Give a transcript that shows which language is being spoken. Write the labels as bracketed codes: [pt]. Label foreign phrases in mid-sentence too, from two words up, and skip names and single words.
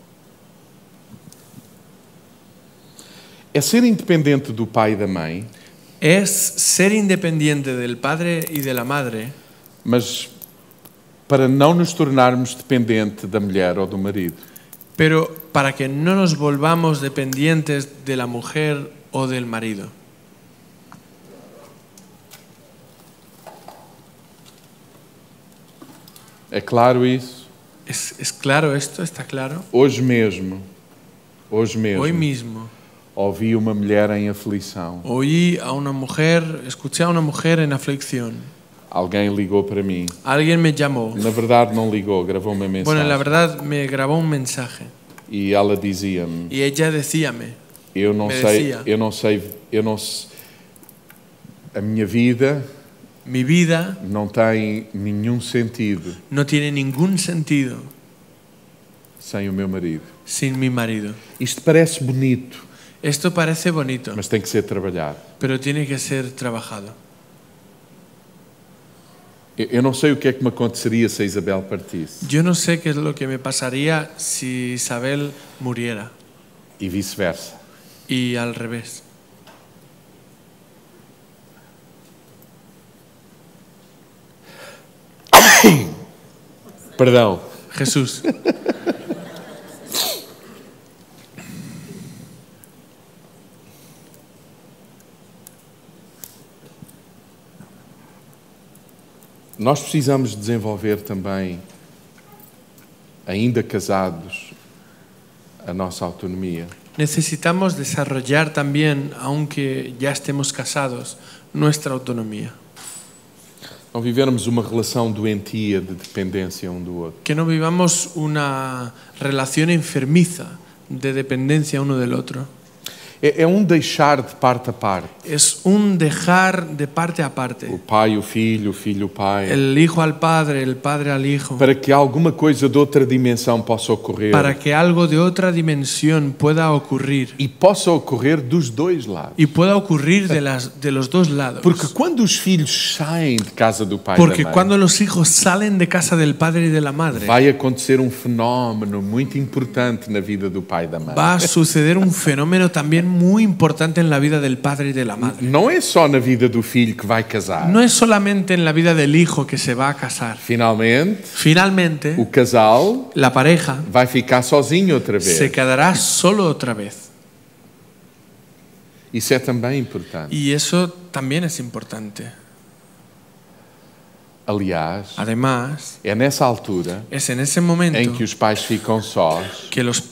[pt] É ser independente do pai e da mãe, [es] Es ser independiente del padre y de la madre, [pt] mas para não nos tornarmos dependente da mulher ou do marido. [es] pero para que no nos volvamos dependientes de la mujer o del marido. [pt] É claro isso? [es] ¿Es claro esto? ¿Está claro? [pt] Hoje mesmo, [es] Hoy mismo [pt] ouvi uma mulher em aflição. [es] escuché a una mujer en aflicción. [pt] Alguém ligou para mim. [es] Alguien me llamó. [pt] Na verdade não ligou, gravou uma mensagem. [es] Bueno, la verdad me grabó un mensaje [pt] E ela dizia-me: [es] y ella decíame, [pt] eu não me sei, [es] decía. [pt] a minha vida [es] mi vida [pt] não tem nenhum sentido [es] no tiene ningún sentido [pt] sem o meu marido. [es] sin mi marido. [pt] Isto parece bonito, [es] Esto parece bonito, [pt] mas tem que ser trabalhado. [es] pero tiene que ser trabajado. [pt] Eu não sei o que é que me aconteceria se a Isabel partisse [es] Yo no sé qué es lo que me pasaría si Isabel muriera [pt] e vice-versa. [es] y al revés. [pt] Perdão. [es] Jesús, [pt] Nós precisamos desenvolver também, ainda casados, a nossa autonomia. [es] necesitamos desarrollar también, aunque ya estemos casados, nuestra autonomía. [pt] Não vivermos uma relação doentia de dependência um do outro. [es] Que no vivamos una relación enfermiza de dependencia uno del otro. [pt] É deixar de parte a parte. [es] Es un dejar de parte a parte. [pt] O pai, o filho o pai. [es] El hijo al padre, el padre al hijo. [pt] Para que alguma coisa de outra dimensão possa ocorrer. [es] Para que algo de otra dimensión pueda ocurrir. [pt] E possa ocorrer dos dois lados. [es] Y pueda ocurrir de los dos lados. [pt] Porque quando os filhos saem de casa do pai [es] Porque [pt] e da mãe, [es] cuando los hijos salen de casa del padre y de la madre, [pt] vai acontecer um fenómeno muito importante na vida do pai e da mãe. [es] va a suceder un fenómeno también muy importante en la vida del padre y de la madre. [pt] Não é só na vida do filho que vai casar. [es] No es solamente en la vida del hijo que se va a casar. [pt] Finalmente, o [es] Finalmente, [pt] casal [es] la pareja [pt] vai ficar sozinho outra vez. [es] se quedará solo otra vez. [pt] Isso é também importante. [es] Y eso también es importante. [pt] Aliás, [es] Además, [pt] é nessa altura [es] es en ese momento [pt] em que os pais ficam sós